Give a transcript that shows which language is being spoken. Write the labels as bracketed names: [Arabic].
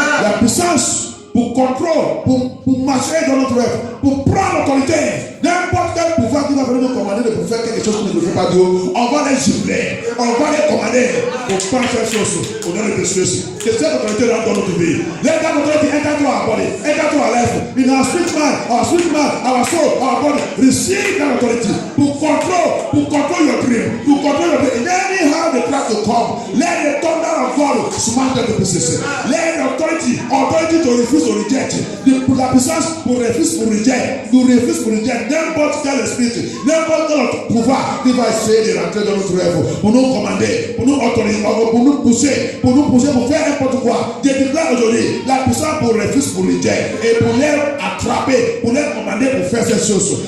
[French] La puissance pour contrôler, pour marcher dans notre rêve, pour prendre l'autorité. N'importe quel pouvoir qui va venir nous commander de faire quelque chose qui ne veut pas Dieu, on va les gifler, on va les commander pour prendre cette chose au nom de Jésus. Que cette autorité rentre dans notre vie. [English] Let that authority enter to our body, enter to our life, in our spirit man, our soul, our body. Receive that authority pour control your dream, to control your dream. Anyhow they try to come, let the thunder of God smash them to pieces. Let the authority to refuse to reject. [French] La puissance pour refuser pour reject. N'importe quel esprit, n'importe quel pouvoir qui va essayer de rentrer dans notre rêve, pour nous commander, pour nous autoriser, pour nous pousser, pour faire n'importe quoi. Je déclare aujourd'hui la puissance pour refuser pour reject et pour les attraper, pour les commander pour faire ces choses.